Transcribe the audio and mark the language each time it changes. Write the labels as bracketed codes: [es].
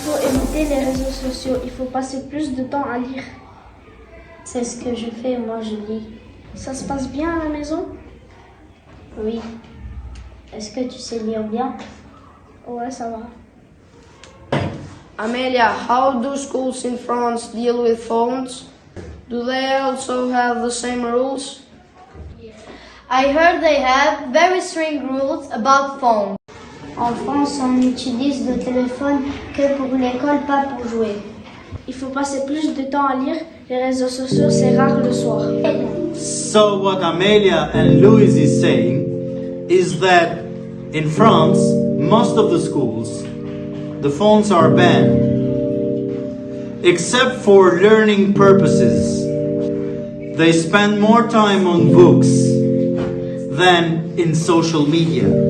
[fr] Éviter les réseaux sociaux, il faut passer plus de temps à lire. C'est ce que je fais, moi je lis. Ça se passe bien à la maison? Oui. Est-ce que tu sais lire bien? Ouais, ça va. [en] Amelia, how do schools in France deal with phones? Do they also have the same rules? I heard they have very strict rules about phones. [fr] En France, on utilise le téléphone que pour l'école, pas pour jouer. Il faut passer plus de temps à lire. Les réseaux sociaux, c'est rare le soir. [en] So what Amelia and Louis is saying is that in France, most of the schools, the phones are banned, except for learning purposes. They spend more time on books than in social media.